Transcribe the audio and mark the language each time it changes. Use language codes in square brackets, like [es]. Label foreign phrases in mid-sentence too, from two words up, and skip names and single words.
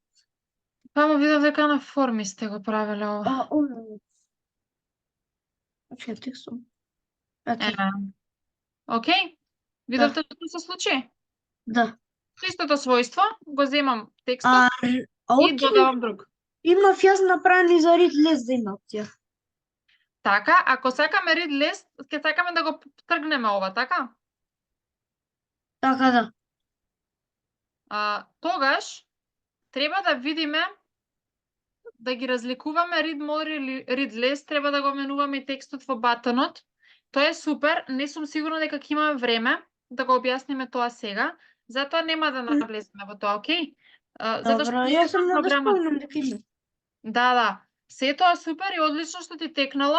[mk] Само видов дека на форми сте го правеле ова. Овде. Значи текстот. Е, Ето, окей. Видовте што се случи? да. Со истото својство го земам А, текстот р- а и окей, додавам друг. имав јас направени за [en] read list [mk] да има опција. Така, ако сакаме [en] read list, [mk] ќе сакаме да го тргнеме ова, така? Така да. Тогаш треба да видиме да ги разликуваме [en] read more [mk] или [en] read less, [mk] треба да го менуваме и текстот во батонот. Тоа е супер, не сум сигурна дека ќе имаме време да го објасниме тоа сега, затоа нема да навлеземе во тоа, окей? Затоа Добро, што јас сум да програмот. спомнам дека има. Да. Се тоа супер и одлично што ти текнало.